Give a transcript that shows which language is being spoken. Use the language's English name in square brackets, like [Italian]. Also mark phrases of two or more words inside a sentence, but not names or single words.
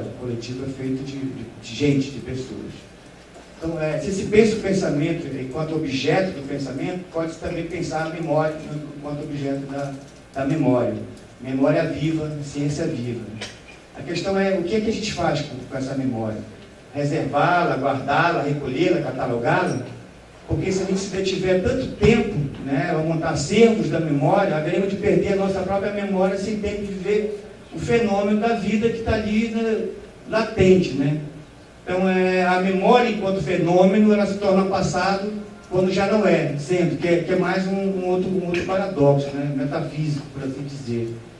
[Portuguese] O coletivo é feito de gente, de pessoas. Então, se se pensa o pensamento enquanto objeto do pensamento, pode-se também pensar a memória enquanto objeto da memória. Memória viva, ciência viva. A questão é o que a gente faz com essa memória? Reservá-la, guardá-la, recolhê-la, catalogá-la? Porque se a gente se detiver tanto tempo, né, a montar acervos da memória, haveremos de perder a nossa própria memória sem tempo de viver o fenômeno da vida que está ali, né, latente. Né? Então, a memória enquanto fenômeno, ela se torna passado quando já não é, sempre, que é mais um outro paradoxo, né, metafísico, por assim dizer.